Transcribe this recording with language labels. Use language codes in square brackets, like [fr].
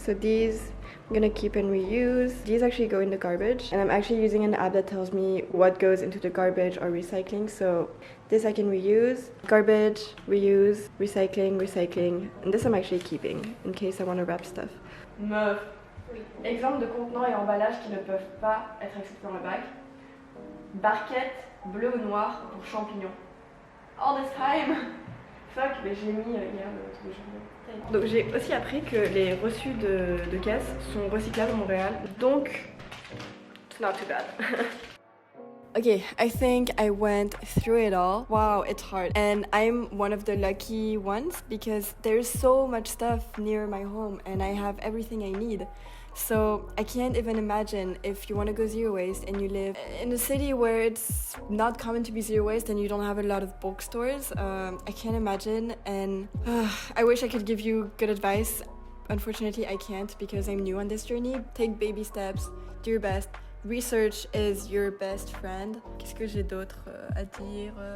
[en] So these I'm gonna keep and reuse. These actually go in the garbage, and I'm actually using an app that tells me what goes into the garbage or recycling. So this I can reuse, garbage, reuse, recycling, and this I'm actually keeping in case I want to wrap stuff. Meuf, [fr] Exemple de contenants et emballages qui ne peuvent pas être acceptés dans le bac. Barquette bleu ou noir pour champignons. [en] All this time. [fr] Fuck, mais j'ai mis hier le truc de champignons. Donc j'ai aussi appris que les reçus de caisse sont recyclables à Montréal. Donc, [en] it's not too bad. Okay, I think I went through it all. Wow, it's hard. And I'm one of the lucky ones because there's so much stuff near my home and I have everything I need. So I can't even imagine if you want to go zero waste and you live in a city where it's not common to be zero waste and you don't have a lot of bulk stores. I can't imagine, and I wish I could give you good advice. Unfortunately, I can't because I'm new on this journey. Take baby steps, do your best. Research is your best friend. [fr] Qu'est-ce que j'ai d'autre à dire?